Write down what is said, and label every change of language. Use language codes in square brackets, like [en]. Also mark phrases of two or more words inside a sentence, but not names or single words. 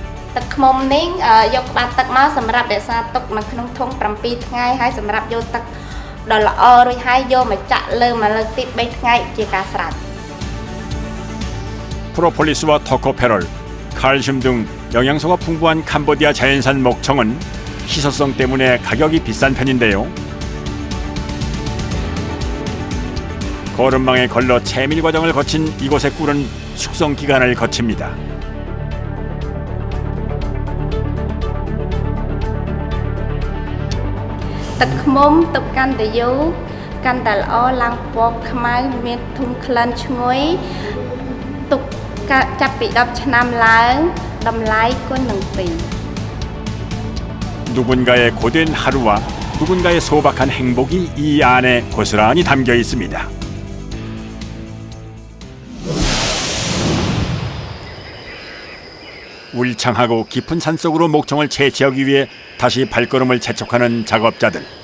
[km] ទឹកខ្មុំនេះយកបាត់ទឹកមកសម្រាប់រក្សាទុកនៅក្នុងធុង7ថ្ងៃហើយសម្រាប់យកទឹកដល់ល្អរួចហើយយកមកចាក់លើមកលើកទី3ថ្ងៃជាការស្រេច [ko] 프로폴리스와 토코페롤, 칼슘 등 영양소가 풍부한 캄보디아 자연산 목청은 희소성 때문에 가격이 비싼 편인데요. 거름망에 걸러 채밀 과정을 거친 이곳의 꿀은 숙성 기간을 거칩니다. [km] ទឹកខ្មុំទុកកាន់តែយូរកាន់តែល្អឡើងពណ៌ខ្មៅមានធុំក្លិនឈ្ងុយទុកចាប់ពី10ឆ្នាំឡើងតម្លៃគុណនឹង2 [ko] 누군가의 고된 하루와 누군가의 소박한 행복이 이 안에 고스란히 담겨 있습니다. 울창하고 깊은 산속으로 목청을 채취하기 위해 다시 발걸음을 재촉하는 작업자들.